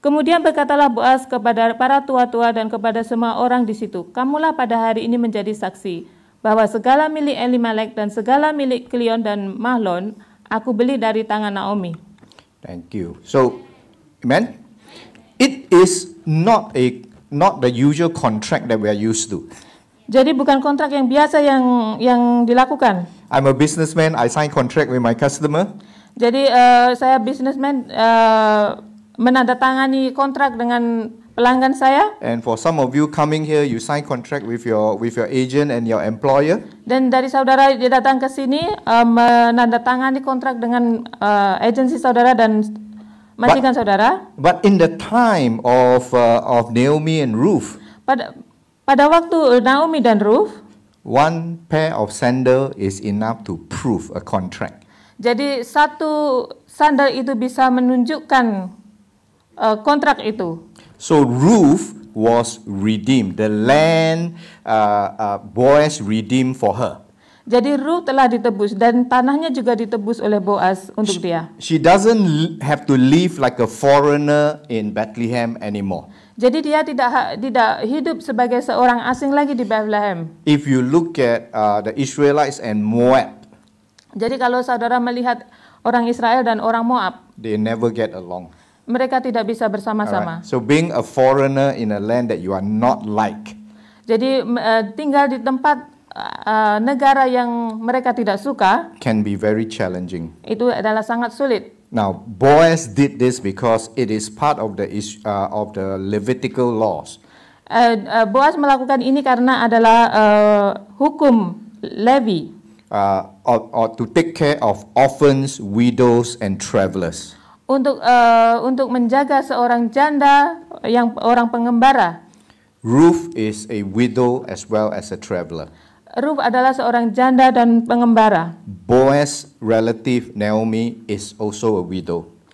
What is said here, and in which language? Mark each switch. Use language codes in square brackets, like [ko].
[id] Kemudian berkatalah Boaz kepada para tua-tua dan kepada semua orang di situ, kamulah pada hari ini menjadi saksi bahwa segala milik Elimelek dan segala milik Kilion dan Mahlon aku beli dari tangan Naomi. [en] Thank you. So, amen. It is not the usual contract that we are used to. [id] Jadi bukan kontrak yang biasa yang dilakukan. [en] I'm a businessman. I sign contract with my customer. [id] Jadi saya businessman menandatangani kontrak dengan pelanggan saya. [en] And for some of you coming here, you sign contract with your agent and your employer. [id] Dan dari saudara dia datang ke sini menandatangani kontrak dengan agensi saudara dan majikan saudara. [en] But in the time of Naomi and Ruth, [id] pada waktu Naomi dan Ruth, [en] one pair of sandal is enough to prove a contract. [id] Jadi satu sandal itu bisa menunjukkan kontrak itu. [en] So Ruth was redeemed. The land Boaz redeemed for her. [id] Jadi Ruth telah ditebus dan tanahnya juga ditebus oleh Boaz untuk dia. [en] She doesn't have to live like a foreigner in Bethlehem anymore. [id] Jadi dia tidak hidup sebagai seorang asing lagi di Bethlehem. [en] If you look at the Israelites and Moab, [id] jadi kalau saudara melihat orang Israel dan orang Moab, [en] they never get along. [id] Mereka tidak bisa bersama-sama. [en] Alright. So being a foreigner in a land that you are not like. [id] Jadi tinggal di tempat negara yang mereka tidak suka [en] can be very challenging. [id] Itu adalah sangat sulit. [en] Now Boaz did this because it is part of the Levitical laws. [id] Boaz melakukan ini karena adalah hukum Levi. [en] Or to take care of orphans, widows, and travelers. [id] Untuk menjaga seorang janda yang orang pengembara. [en] Ruth is a widow as well as a traveler. [id] Ruth adalah seorang janda dan pengembara. [en] Boaz relative Naomi is also a widow.